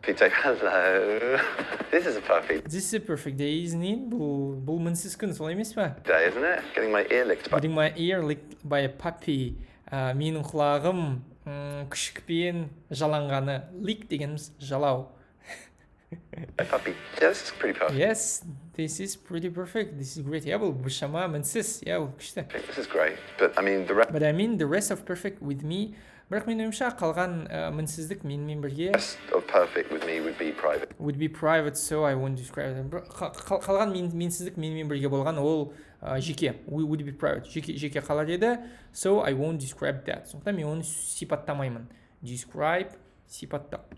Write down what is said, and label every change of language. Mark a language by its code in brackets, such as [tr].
[en] Hello. This is a perfect day, isn't it? [kk] Бұл мінсіз күн, солай емес па? [en] Day, isn't it? Getting my ear licked by a puppy. [kk] Менің құлағым күшікпен жаланғаны. Lick дегеніміз жалау. [en] A puppy. Yeah, this is pretty perfect. Yes, this is pretty perfect. This is great. [kk] Бұл бұшама мінсіз. Бұл күшті. [en] This is great. But the rest of perfect with me. [kk] Бірақ мен ойымша қалған мінсіздік менімен бірге. [en] Rest of perfect with me would be private, so I won't describe it. [kk] Қалған менсіздік менімен бірге болған ол жеке. [en] Would be private. [kk] Жеке қалар еді, [en] so I won't describe that. [kk] Сондықтан мен оны сипаттамаймын. Describe, сипаттау.